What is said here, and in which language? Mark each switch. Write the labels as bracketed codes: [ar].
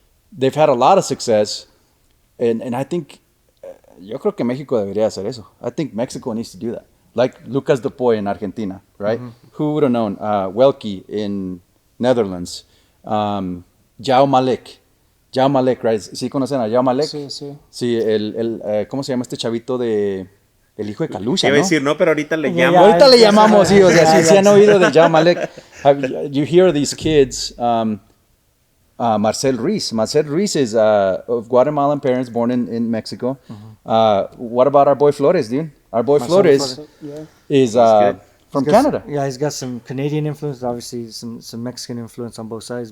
[en] They've had a lot of success, and I think, [es] yo creo que México debería hacer eso. [en] I think Mexico needs to do that. Like Lucas Dupoy in Argentina, right? Who would have known? Welke in Netherlands, Jao Malek, right? [es] ¿Sí conocen a Jao Malek? Sí, sí. Sí, ¿cómo se llama este chavito de el hijo de Kalusha, Iba a decir, no, pero ahorita le Ya, llamo. Ahorita le llamamos, sí, o sea, sí han oído de Jao Malek. [en] You hear these kids, Marcel Ruiz. Marcel Ruiz is of Guatemalan parents, born in Mexico. What about our boy Flores, dude? Our boy Flores is from Canada. Yeah, he's got some Canadian influence, obviously some Mexican influence on both sides.